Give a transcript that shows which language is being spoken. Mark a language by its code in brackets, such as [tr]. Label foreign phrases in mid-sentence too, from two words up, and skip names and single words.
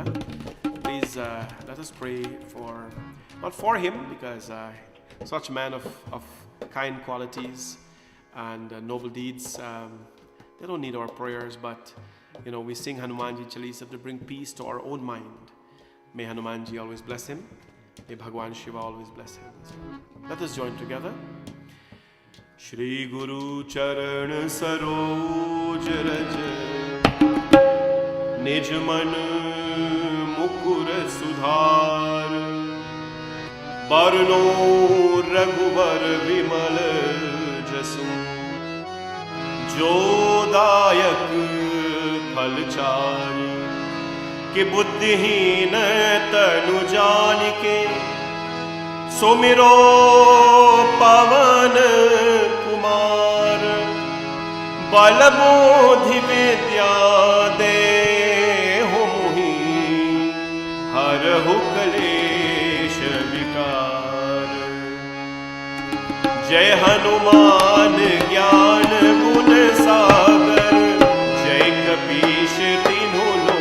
[en] Please let us pray not for him, because such man of kind qualities, and noble deeds. They don't need our prayers, but we sing Hanumanji Chalisa to bring peace to our own mind. May Hanumanji always bless him. May Bhagwan Shiva always bless him. Let us join together. [awa] श्री गुरु चरन सरोज रज निज मन मुकुर सुधारि बरनौं रघुबर बिमल जसु जो दायक फलचारि कि बुद्धिहीन तनु जान के सुमिरो पवन कुमार बल बुद्धि विद्या देहु मुहि हरहु क्लेश विकार जय हनुमान ज्ञान गुण सागर जय कपीश तीनों